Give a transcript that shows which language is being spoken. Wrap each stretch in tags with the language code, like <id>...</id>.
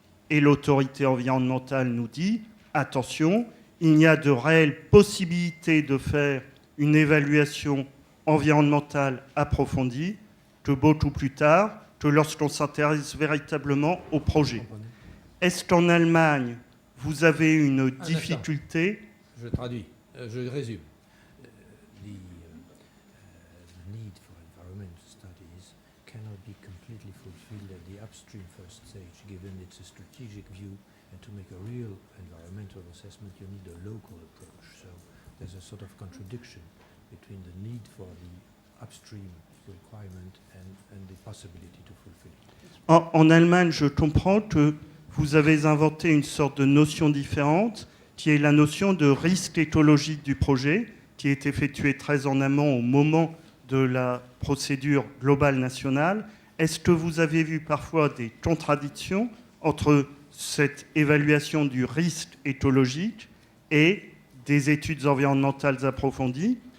<fr>Et l'autorité environnementale nous dit, attention, il n'y a de réelles possibilités de faire une évaluation environnementale approfondie que beaucoup plus tard, que lorsqu'on s'intéresse véritablement au projet. Est-ce qu'en Allemagne, vous avez une difficulté? Je traduis, je résume.</fr> <en>Need for environmental studies cannot be completely first stage, given it's a strategic view, and to make a real environmental assessment, you need a local approach. So there's a sort of contradiction between the need for the upstream requirement and the possibility to fulfill it.</en> <fr>En Allemagne, je comprends que vous avez inventé une sorte de notion différente, qui est la notion de risque écologique du projet, qui est effectuée très en amont au moment de la procédure globale nationale. Est-ce que vous avez vu parfois des contradictions entre cette évaluation du risque écologique et des études environnementales approfondies?</fr>